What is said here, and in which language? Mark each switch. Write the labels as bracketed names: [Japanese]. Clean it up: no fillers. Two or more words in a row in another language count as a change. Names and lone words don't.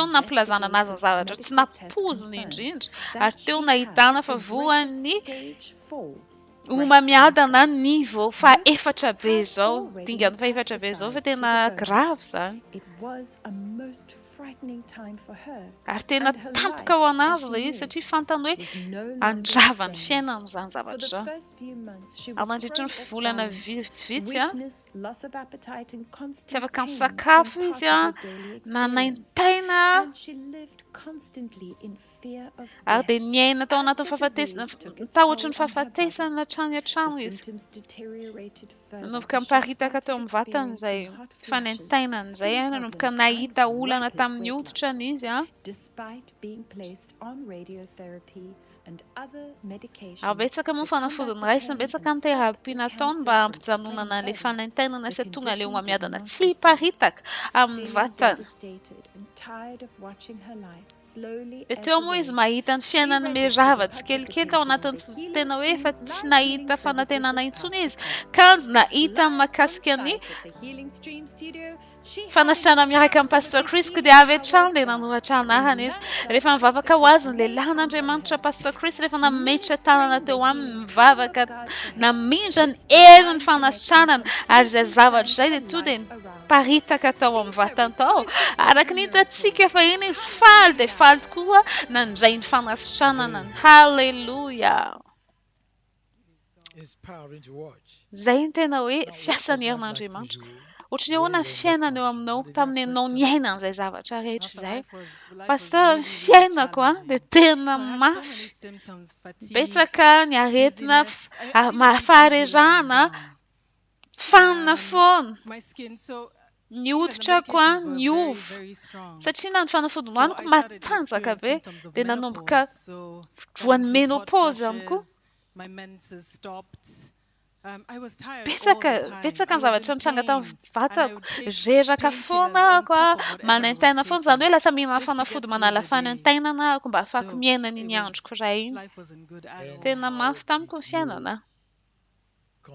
[Malagasy] teo ny nampilazana anazy ny zavatra tsy [English] investigative medical test [Malagasy] nampoziny [English] confirmed [Malagasy] indrindra [English] that [Malagasy] ary teo [English] she [Malagasy] nahitana [English] had [Malagasy] fa [English] aggressive [Malagasy] voan'ny [English] stage 4 breast [Malagasy] homamiadana [English] cancer. [Malagasy] niveau fa [English] This [Malagasy] efatra be [English] had [Malagasy] zao [English] already [Malagasy] dingany fa efatra be zao fa [English] metastasized to [Malagasy] tena [English] the bones. [Malagasy] grave zany [English] It was a most frightening time for her, [Malagasy] ary tena [English] and her [Malagasy] tampoka ho [English] life, as [Malagasy] anazy [English] she [Malagasy] ilay [English] knew, [Malagasy] izy satria fantany hoe [English] was no longer [Malagasy] andravany [English] the same. [Malagasy] fiainana amin'izany [English] For [Malagasy] zavatra [English] the [Malagasy] zao. [English] first few months, she [Malagasy] Ao [English] was [Malagasy] mandritra [English] thrown [Malagasy] ny [English] off [Malagasy] volana [English] balance, [Malagasy] vitsivitsy [English] weakness, loss of appetite, and [Malagasy] tsy [English] constant [Malagasy] afaka [English] pains formed [Malagasy] misakafo [English] part [Malagasy] izy [English] of her daily experience. [Malagasy] nanaintaina [English] And she lived constantly in fear of [Malagasy] ary [English] death. [Malagasy] dia niaina tao [English] As [Malagasy] anatin'ny [English] the disease took its [Malagasy] tahotra ny [English] toll on her body, [Malagasy] fahafatesana hatrany [English] the [Malagasy] hatrano izy. [English] symptoms deteriorated further [Malagasy] Nanomboka [English] as she [Malagasy] miparitaka teo [English] started [Malagasy] amin'ny vatany izay [English] experiencing hot flashes, [Malagasy] fanaintainana izay [English] skin [Malagasy] nanomboka [English] problems, [Malagasy] nahita [English] and [Malagasy] olana [English] rapid [Malagasy] tamin'ny [English] weight [Malagasy] hoditrany [English] loss. [Malagasy] izy [English] Despite being placed on radiotherapy and other medications [Malagasy] ary betsaka moa [English] to [Malagasy] fanafody [English] combat [Malagasy] ny [English] the [Malagasy] raisiny [English] pain [Malagasy] betsaka [English] and [Malagasy] ny [English] stop [Malagasy] terapia [English] the [Malagasy] nataony [English] cancer [Malagasy] mba [English] from [Malagasy] hampijanonana [English] spreading [Malagasy] le [English] further, [Malagasy] fanaintainana [English] the [Malagasy] sy tonga le [English] condition did [Malagasy] homamiadana [English] not [Malagasy] tsy [English] recede. [Malagasy] hiparitaka amin'ny [English] Feeling [Malagasy] vatany. [English] devastated and tired of watching her life slowly [Malagasy] Dia [English] ebb [Malagasy] teo moa izy [English] away, [Malagasy] mahita ny [English] she [Malagasy] fiainany [English] registered and [Malagasy] mirava tsy kelikely tao [English] participated in [Malagasy] anatin'ny [English] the Healing [Malagasy] tena hoe efa [English] Streams [Malagasy] tsy [English] live healing [Malagasy] nahita [English] services [Malagasy] fanantenana [English] with [Malagasy] intsony [English] Pastor [Malagasy] izy [English] Chris. [Malagasy] kanjo nahita [English] Live on [Malagasy] mahakasika ny [English] site at the Healing Stream studio, she had [Malagasy] fanasitrana miaraka amin'ny [English] encountered [Malagasy] pastor [English] the [Malagasy] Chris ko [English] healing [Malagasy] dia avy [English] power [Malagasy] hatrany [English] of [Malagasy] dia [English] God. [Malagasy] nanoratra [English] When [Malagasy] anahany izy [English] Lanka, [Malagasy] rehefa mivavaka ho [English] Pastor [Malagasy] azy [English] Chris [Malagasy] ny [English] laid hands on [Malagasy] lehilahin'Andriamanitra [English] her, [Malagasy] pastor Chris rehefa nametra tanana [English] ministering [Malagasy] teo [English] the [Malagasy] aminy [English] healing [Malagasy] mivavaka [English] power of God to her. [Malagasy] namindra ny [English] This [Malagasy] herin'ny [English] divine [Malagasy] fanasitranana [English] connection [Malagasy] ary izay [English] completely [Malagasy] zavatra [English] turned [Malagasy] izay [English] her [Malagasy] dia to dia [English] life around. [Malagasy] paritaka tao [English] See [Malagasy] amin'ny [English] her [Malagasy] vatany tao [English] rejoicing in [Malagasy] araka [English] her [Malagasy] ny [English] miracle. [Malagasy] hitantsika fa iny izy faly dia faly tokoa nandray ny fanasitranana ny halleluja. [English] Inspiring to watch. [Malagasy] Zay ny tena hoe [English] Now, what was [Malagasy] fiasan'ny [English] life like for [Malagasy] herin'Andriamanitra. [English] you [Malagasy] Ohatry ny [English] when [Malagasy] ahoana [English] you [Malagasy] ny [English] were in that [Malagasy] fiainana eo [English] condition? [Malagasy] aminao [English] How did it [Malagasy] tamin'ny [English] affect [Malagasy] ianao [English] your [Malagasy] niaina [English] life? [Malagasy] an'izay zavatra rehetra [English] After [Malagasy] izay. [English] life Pastor, was [Malagasy] ny [English] really, really [Malagasy] fiainako dia [English] challenging. [Malagasy] tena [English] So I had so many [Malagasy] mafy. [English] symptoms, fatigue, [Malagasy] Betsaka ny aretina [English] dizziness. I'd even be dizzy lying [Malagasy] faharezana [English] down. [Malagasy] fanina foana. [English] My skin, so [Malagasy] Ny [English] even the [Malagasy] hoditrako [English] medications were [Malagasy] ny [English] very, [Malagasy] ovo. [English] very strong. [Malagasy] Satria na ny fanafody [English] So [Malagasy] nohaniko [English] I started to [Malagasy] matanjaka [English] experience [Malagasy] be [English] symptoms of [Malagasy] dia nanomboka [English] menopause. So that [Malagasy] voan'ny [English] includes hot [Malagasy] menopause ihany koa. [English] flashes, my menses stopped. I was tired all the [Malagasy] Betsaka [English] time. [Malagasy] betsaka [English] I [Malagasy] ny [English] was [Malagasy] zavatra [English] in [Malagasy] nitranga tao [English] pain, and I [Malagasy] vatako [English] would take [Malagasy] reraka foana [English] painkillers on [Malagasy] ako [English] top of whatever I was [Malagasy] manaintaina foana zany hoe [English] taking, [Malagasy] lasa mihinana [English] just to [Malagasy] fanafody [English] get through [Malagasy] manala [English] the day. [Malagasy] fanaintainana ako mba ahafahako [English] Though [Malagasy] miaina [English] it [Malagasy] n'iny [English] was, [Malagasy] androko iray iny. [English] life wasn't good at all. [Malagasy] Tena mafy tamiko ny [English] Did you [Malagasy] fiainana.